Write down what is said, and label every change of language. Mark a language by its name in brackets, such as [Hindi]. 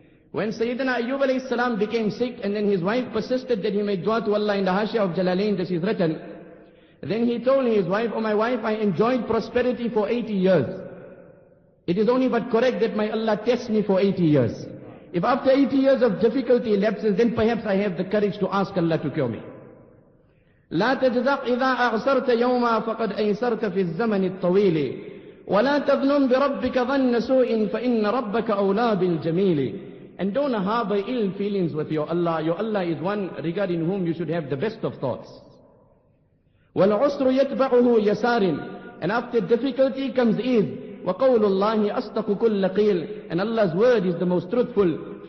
[English] When Sayyidina Ayyub alayhi salam became sick, and then his wife persisted that he made dua to Allah, in the Hashia of Jalalain this is written, then he told his wife, oh my wife, I enjoyed prosperity for 80 years. It is only but correct that my Allah tests me for 80 years. If after 80 years of difficulty elapses, then perhaps I have the courage to ask Allah to cure me. [Arabic] لا تجزع إذا أعسرت يوما فقد أيسرت في الزمن الطويل ولا تظنن بربك ظن سوء فإن ربك أولى بالجميل. [English] And don't harbor ill feelings with your Allah. Your Allah is one regarding whom you should have the best of thoughts. [Arabic] وَالْعُسْرُ يَتْبَعُهُ يَسَارٍ. [English] And after difficulty comes ease. [Arabic] وَقَوْلُ اللَّهِ أَصْدَقُ كُلَّ قِيلٍ. [English] And Allah's word is the most truthful.